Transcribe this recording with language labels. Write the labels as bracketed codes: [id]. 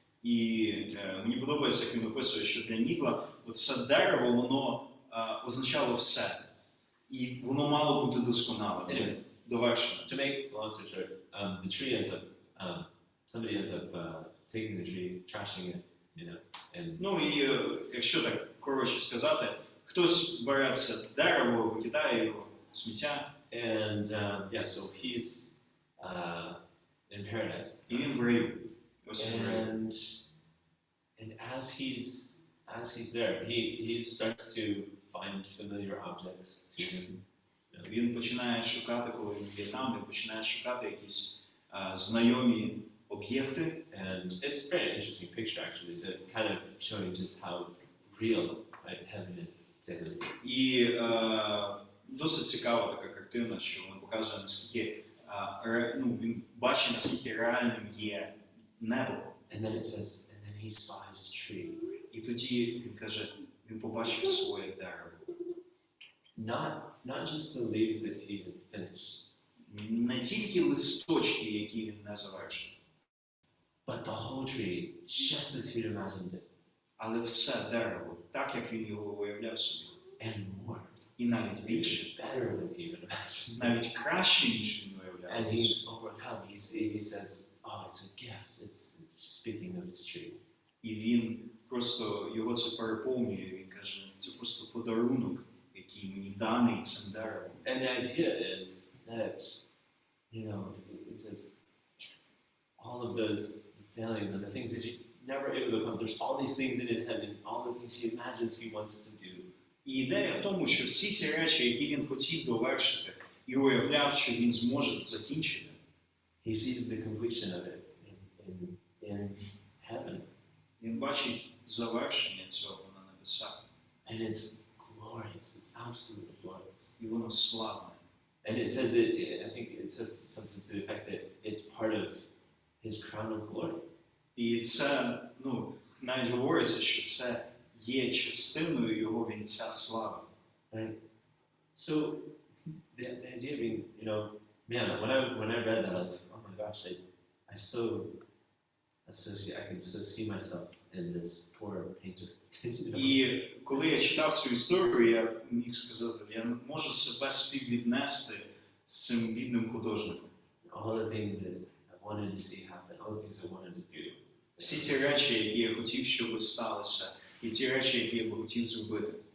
[uk] І мені подобається, як він описує, що для Нігла це дерево, воно означало все. І воно мало бути досконалим, довершеним. [en] To make the long story short, the tree ends up, somebody ends up taking the tree, trashing it, and... [uk] І якщо так коротше сказати, хтось бере це дерево, викидає його в сміття. [en] And so he's in paradise. [uk] І він в раю. [en] And as he's there, he starts to find familiar objects to him. [uk] Він починає шукати, коли він є там, він починає шукати якісь знайомі об'єкти. [en] And it's a very interesting picture actually, that kind of showing just how real, right, heaven is to him. [uk] І досить цікава така картина, що вона показує, наскільки він бачить, наскільки реальним є небо. [en] And then it says, and then he saw his tree. [uk] І тоді він каже, він побачив своє дерево. [en] Not just the leaves that he had finished, [uk] Не тільки листочки, які він не завершив, [en] but the whole tree, just as he'd imagined it, [uk] але все дерево, так як він його уявляв собі. [en] and more. [uk] І навіть більше, [en] Better than he even imagined. [uk] навіть краще, ніж він уявляв. [en] And he's overcome. He says, oh, it's a gift. It's speaking of his tree. [uk] І він просто, його це переповнює, він каже, це просто подарунок, який мені даний цим деревом. [en] And the idea is that, he says, all of those failings and the things that he never able to accomplish, there's all these things in his head and all the things he imagines he wants to do. [uk] І ідея в тому, що всі ці речі, які він хотів довершити і уявляв, що він зможе закінчити, [en] he sees the completion of it in heaven. [uk] Він бачить завершення цього на небесах. [en] And it's glorious. It's absolutely glorious. [uk] І воно славне. [en] And it says I think it says something to the effect that it's part of his crown of glory. [uk] І це, навіть говориться, що це є частиною його вінця слави. [en] Right? So the idea being, man, when I read that, I was like, oh my gosh, I can so see myself in this poor painter. [uk] І коли я читав цю історію, я міг сказати, я можу себе співвіднести з цим бідним художником. [en] All the things that I wanted to see happen, all the things I wanted to do. [uk] Всі ті речі, які я хотів, щоб сталося, і ті речі, які я би хотів зробити.